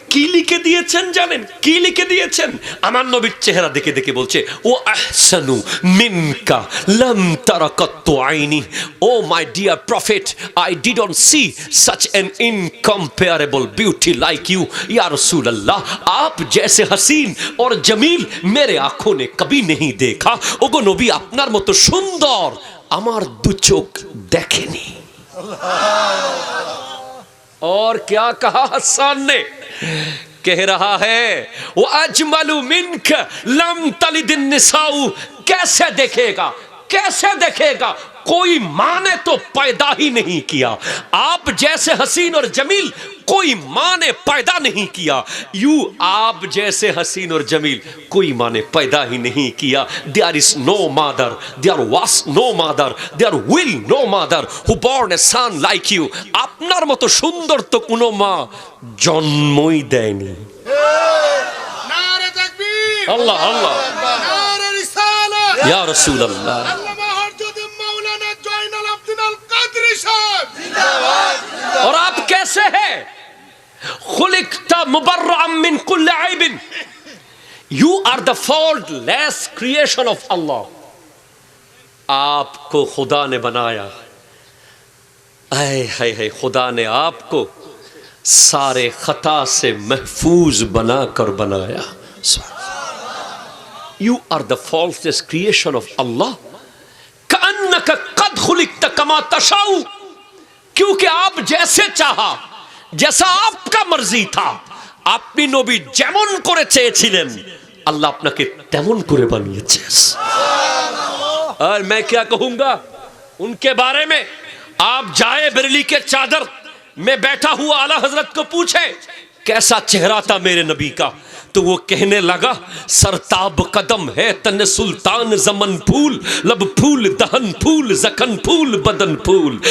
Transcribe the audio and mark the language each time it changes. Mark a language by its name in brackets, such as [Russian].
[Bangla] কি লিখে দিয়েছেন জানেন? কি লিখে দিয়েছেন? আমার নবীর চেহারা দেখে দেখে বলছে, [Arabic] ও আহসানু মিনকা লাম তারা কাত্তু আইনি। [English] oh my dear prophet, I didn't see such an incomparable beauty like you, [Hindi] या रसूल अल्लाह, आप जैसे हसीन और जमील मेरे आंखों ने कभी नहीं देखा। [Bangla] ओगो नबी, আপনার মতো সুন্দর আমার দু চোখ দেখেনি। [Hindi] और क्या कहा हसन ने? कह रहा है वो [Arabic] अजमलु मिनक लम तलिदिन निसाउ। [Hindi] कैसे देखेगा, कैसे देखेगा? कोई माँ ने तो पैदा ही नहीं किया। आप जैसे हसीन और जमील कोई माँ ने पैदा नहीं किया। यू, आप जैसे हसीन और जमील कोई माँ ने पैदा ही नहीं किया। [English] There is no mother, there was no mother, there will no mother who born a son like you. [Bangla] আপনার মতো সুন্দর তো কোনো মা জন্মই দেয়নি। নারে তাকবীর, আল্লাহ আল্লাহ, নারে রিসালাত, ইয়া রাসূলুল্লাহ। আল্লামা হযরত মাওলানা জয়নাল আবদিন আল কাদরি সাহেব [Hindi] और आप कैसे हैं? [Arabic] खुलिकता मुबर्रअम मिन कुल्लि ऐबिन। [English] You are the faultless creation of Allah. [Hindi] आपको खुदा ने बनाया। हाय हाय हाय, खुदा ने आपको सारे खता से महफूज बनाकर बनाया। [English] You are the faultless creation of Allah. [Arabic] कअन्नका कद खुलिकता कमा तशाउ। [Hindi] क्योंकि आप जैसे चाहा, जैसा आपका मर्जी था, [Bangla] আপনি নবী যেমন করে চেয়েছিলেন আল্লাহ আপনাকে তেমন করে বানিয়েছে। [Hindi] और मैं क्या कहूंगा उनके बारे में? आप जाए बरेली के चादर में बैठा हुआ आला हजरत को पूछे कैसा चेहरा था मेरे नबी का, तो वो कहने लगा, सरताब कदम है तन सुल्तान जमन फूल, लब फूल दहन फूल जखन फूल बदन फूल।